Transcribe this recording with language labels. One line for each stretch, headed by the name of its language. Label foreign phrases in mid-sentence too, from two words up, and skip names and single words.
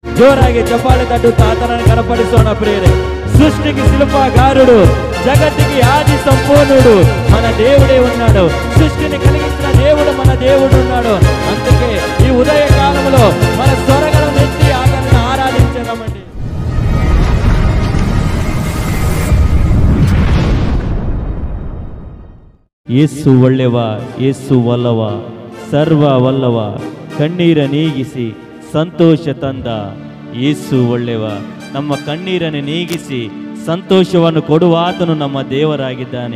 Kannada: ಜೋರಾಗಿ ಚಪ್ಪಾಳೆ ತಟ್ಟುತ್ತಾ ಆತನನ್ನು ಕನಪಡಿಸೋಣ ಪ್ರಿಯರೇ.
Telugu: సృష్టికి శిల్పకారుడు, జగత్తుకి ఆది సంపూర్ణుడు మన దేవుడే ఉన్నాడు. సృష్టిని కలిగించిన దేవుడు మన దేవుడు ఉన్నాడు. అందుకే ఈ ఉదయ కాలంలో మన స్వరగలను ఎత్తి ఆతన్ని ఆరాధించదామండి.
Kannada: ಯೇಸು ಒಳ್ಳೆವ, ಯೇಸು ಒಲ್ಲವ, ಸರ್ವ ಒಲ್ಲವ, ಕಣ್ಣೀರ ನೀಗಿಸಿ ಸಂತೋಷ ತಂದ ಯೇಸು ಒಳ್ಳೆವ. ನಮ್ಮ ಕಣ್ಣೀರನ್ನು ನೀಗಿಸಿ ಸಂತೋಷವನ್ನು ಕೊಡುವ ಆತನು ನಮ್ಮ ದೇವರಾಗಿದ್ದಾನೆ.